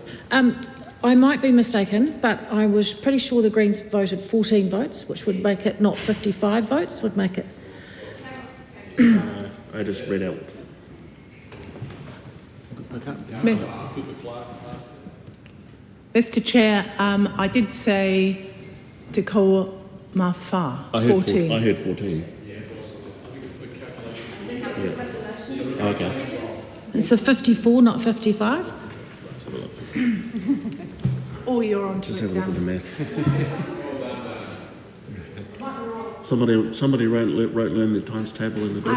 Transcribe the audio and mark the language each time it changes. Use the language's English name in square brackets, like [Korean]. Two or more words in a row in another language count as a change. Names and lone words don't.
[English] I might be mistaken, but I was pretty sure the Greens voted 14 votes, which would make it not 55 votes, would make it... I just read out. Mr. Chair, I did say [Māori] te kaua mā whā, [English] 14. I heard 14. Yeah. Okay. It's a 54, not 55? Let's have a look. Oh, you're on to Just it, have a look at the Dan. maths. Somebody wrote learn the times table in the